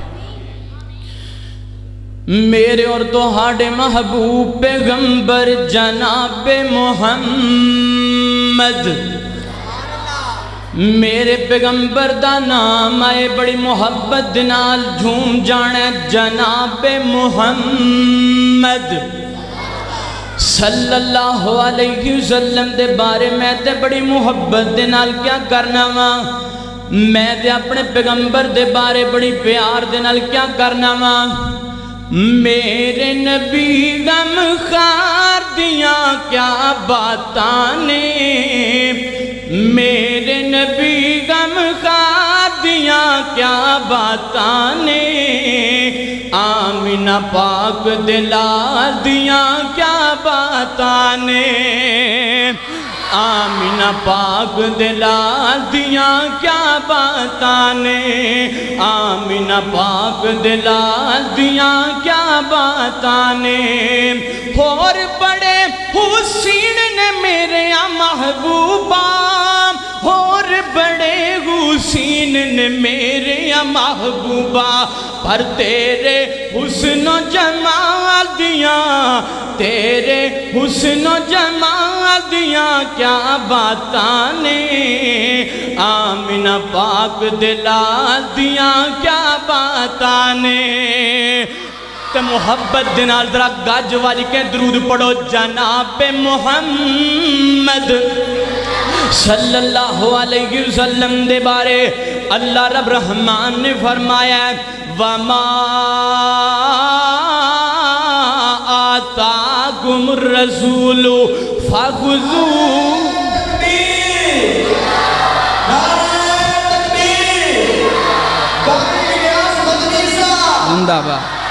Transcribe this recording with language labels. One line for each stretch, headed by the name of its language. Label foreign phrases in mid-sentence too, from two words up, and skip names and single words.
Punjabi: میرے اور تہاڈے محبوب پیغمبر جناب محمد، میرے پیغمبر دا نام آئے بڑی محبت نال جھوم جانے جناب محمد
Arabic: صلی اللہ علیہ وسلم
Punjabi: دے بارے میں تے بڑی محبت دے نال کیا کرنا وا، میں تے اپنے پیغمبر دے بارے بڑی پیار دے نال کیا کرنا وا۔ میرے نبی غم خار دیاں کیا باتاں نے، میرے نبی غم خار دیاں کیا باتاں نے، آمینہ پاک دلال دیاں کیا باتاں نے، آمینہ پاک دلال دیاں کیا باتاں نے، آمینہ پاک دلال دیاں کیا باتاں نے۔ اور بڑے حسین نے میرے محبوبہ، اور بڑے حسین نے میرے محبوبہ، پر تیرے حسن و جمال دیاں، تیرے حسن و جمال دیاں کیا باتاں نے، آمینہ پاک دلال دیاں کیا باتاں نے۔ تے محبت دنال ذرا گاج والی کے درود پڑھو جناب محمد
Arabic: صلی اللہ علیہ وسلم
Punjabi: دے بارے اللہ رب رحمان نے فرمایا
Arabic: وَمَا آتَاكُمُ الرَّسُولُ فَخُذُوهُ۔
Punjabi: زندہ باد۔